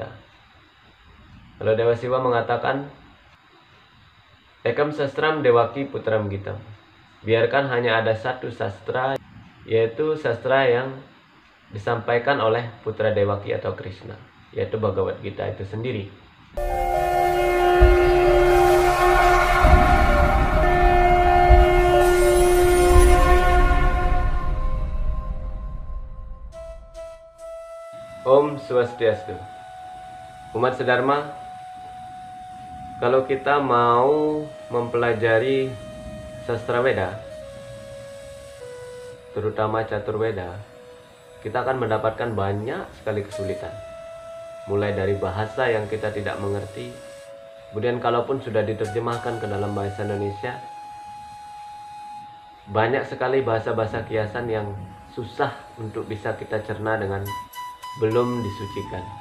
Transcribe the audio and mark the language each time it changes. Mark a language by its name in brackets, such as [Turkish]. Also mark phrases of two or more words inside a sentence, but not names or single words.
[Indonesian] Kalau Dewa Siwa mengatakan, [Sanskrit] Ekam sastram Dewaki putram Gitam. [Indonesian] Biarkan hanya ada satu sastra, yaitu sastra yang disampaikan oleh putra Dewaki atau Krishna, yaitu Bhagavad Gita itu sendiri. [Sanskrit] Om Swastiastu. [Indonesian] Umat sedharma, kalau kita mau mempelajari sastra Weda, terutama Caturveda, kita akan mendapatkan banyak sekali kesulitan. Mulai dari bahasa yang kita tidak mengerti, kemudian kalaupun sudah diterjemahkan ke dalam bahasa Indonesia, banyak sekali bahasa-bahasa kiasan yang susah untuk bisa kita cerna dengan belum disucikan.